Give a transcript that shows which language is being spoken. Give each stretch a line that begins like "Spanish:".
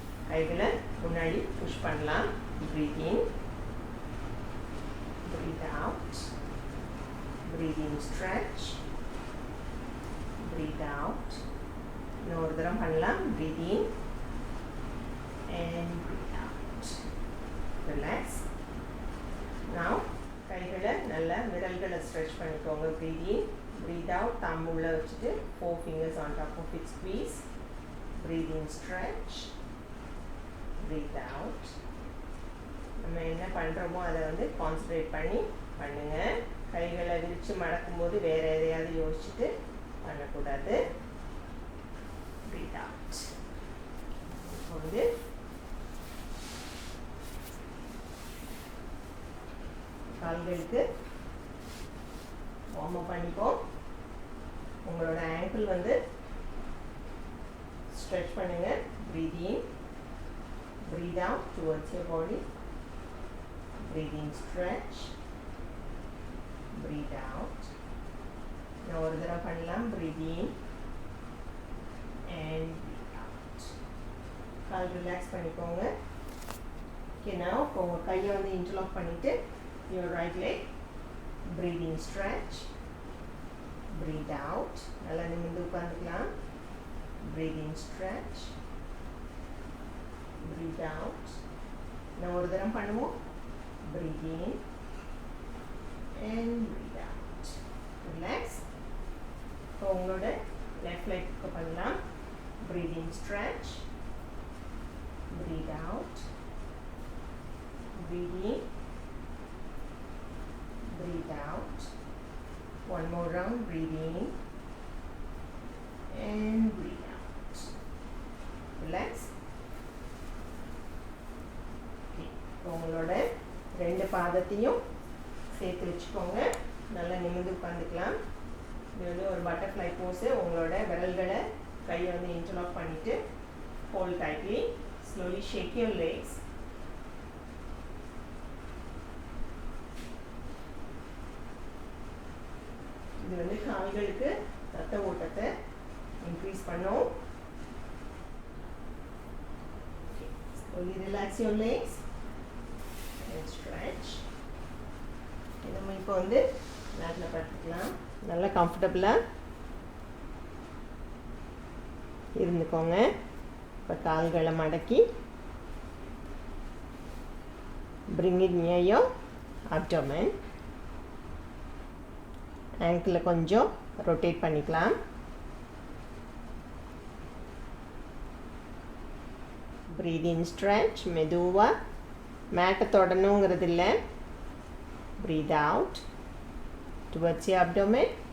Tamil: கைகளை முன்னாடி புஷ் பண்ணலாம்.
English: breathe in, breathe out, breathe in, stretch, breathe out.
Tamil: இன்னொரு தரம் பண்ணலாம்.
English: breathe in and breathe out. Relax.
Tamil: Now கைகளை நல்லா விரல்களை ஸ்ட்ரெச் பண்ணிக்கோங்க.
English: breathe in, breathe out. thumb
Tamil: உள்ள வச்சுட்டு
English: 4 fingers on top of it squeeze. breathe in, stretch, breathe out.
Tamil: நம்ம என்ன பண்ணுறோமோ அதை வந்து கான்சன்ட்ரேட் பண்ணி பண்ணுங்க. கைகளை விரித்து மடக்கும்போது வேறு எதையாவது யோசிச்சுட்டு பண்ணக்கூடாது.
English: breathe out.
Tamil: இப்போ வந்து கால்களுக்கு வார்ம் அப் பண்ணிப்போம். உங்களோட ஆங்கிள் வந்து ஸ்ட்ரெச் பண்ணுங்க.
English: breathe in, breathe out towards your body. breathe in, stretch, breathe out.
Tamil: நான் ஒரு தடவை பண்ணலாம்.
English: breathe in and breathe out.
Tamil: Call relax பண்ணிக்கோங்க. ஓகே, நான் இப்போ உங்கள் கையை வந்து இன்டர்லாக் பண்ணிவிட்டு
English: your right leg. breathe in, stretch, breathe out.
Tamil: நல்லா நிமிர்ந்து உட்காந்துக்கலாம்.
English: breathe in, stretch, breathe out.
Tamil: நான் ஒரு தரம் பண்ணுவோம்.
English: breathe in and breathe out. Relax.
Tamil: இப்போ உங்களோட
English: left leg
Tamil: பண்ணலாம்.
English: breathe in, stretch, breathe out, breathe in, breathe out. One more round. breathe in and breathe out. Relax. Okay.
Tamil: உங்களோட ரெண்டு பாதத்தையும் சேர்த்து வச்சுக்கோங்க. நல்லா நிமிர்ந்து உட்காந்துக்கலாம். இது வந்து ஒரு பட்டர்ஃப்ளை போஸு. உங்களோட விரல்களை கையை வந்து இன்டர்லாக் பண்ணிவிட்டு
English: hold tightly. Slowly shake your legs.
Tamil: இது வந்து கால்களுக்கு ரத்த ஓட்டத்தை இன்க்ரீஸ் பண்ணும்.
English: Slowly relax your legs and stretch.
Tamil: நம்ம இப்போ வந்து மேட்டில் படுத்துக்கலாம். நல்லா கம்ஃபர்டபுளாக இருந்துக்கோங்க. இப்போ கால்களை மடக்கி
English: bring it near your abdomen.
Tamil: ஆங்கிளில் கொஞ்சம் ரொட்டேட் பண்ணிக்கலாம்.
English: breathe in, stretch
Tamil: மெதுவா மேட்டை தொடணுங்கிறது இல்லை.
English: Breathe out towards your abdomen.